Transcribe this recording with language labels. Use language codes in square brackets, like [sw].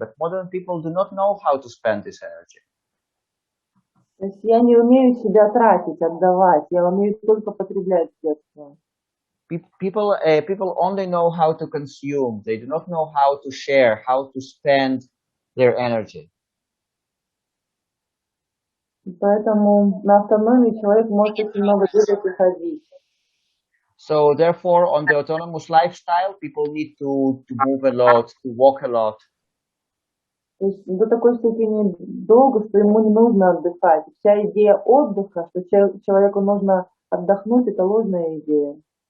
[en] But modern people do not know how to spend this energy. [ru] То есть я не умею себя тратить, отдавать, я умею только потреблять средства. [en] People only know how to consume. They do not know how to share, how to spend their energy. [ru] Поэтому на автономии человек может очень много бегать и ходить. [en] So therefore, on the autonomous lifestyle, people need to move a lot, to walk a lot. [ru] То есть до такой степени долго, что ему не нужно отдыхать. Вся идея отдыха, что человеку нужно отдохнуть, это ложная идея.